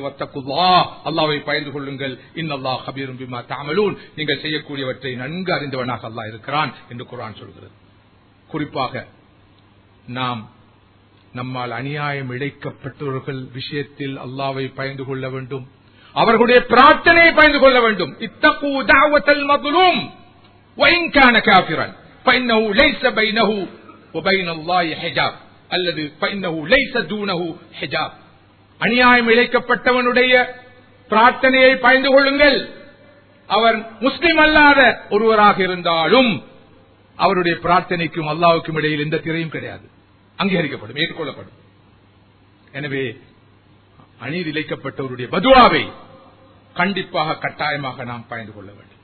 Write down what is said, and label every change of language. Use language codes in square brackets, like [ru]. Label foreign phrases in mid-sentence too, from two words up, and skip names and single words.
[ta] வத்தகுல்லாஹ், அல்லாஹ்வை பயந்து கொள்ளுங்கள். [ar] إن الله خبير بما تعملون, [ta] நீங்கள் செய்யக்கூடியவற்றை நன்கு அறிந்தவனாக அல்லாஹ் இருக்கிறான் என்று குர்ஆன் சொல்கிறது. குறிப்பாக நாம் நம்மால் அநியாயம் இழைக்கப்பட்டவர்கள் விஷயத்தில் அல்லாஹ்வை பயந்து கொள்ள வேண்டும். அவர்களுடைய பிரார்த்தனையை பயந்து கொள்ள வேண்டும். [ar] اتق دعوة ال மظلوم وان كان كافرا فانه ليس بينه وبين الله حجاب அல்லது فانه ليس دونه حجاب. [ta] அநியாயம் இழைக்கப்பட்டவனுடைய பிரார்த்தனையை பயந்து கொள்ளுங்கள். அவர் முஸ்லிம் அல்லாத ஒருவராக இருந்தாலும் அவருடைய பிரார்த்தனைக்கும் அல்லாஹ்வுக்கும் இடையில் எந்த திரையும் கிடையாது. அங்கீகரிக்கப்படும், ஏற்றுக்கொள்ளப்படும். எனவே அநீதி இழைக்கப்பட்டவருடைய பதுவாவை கண்டிப்பாக கட்டாயமாக நாம் பயந்து கொள்ள வேண்டும்.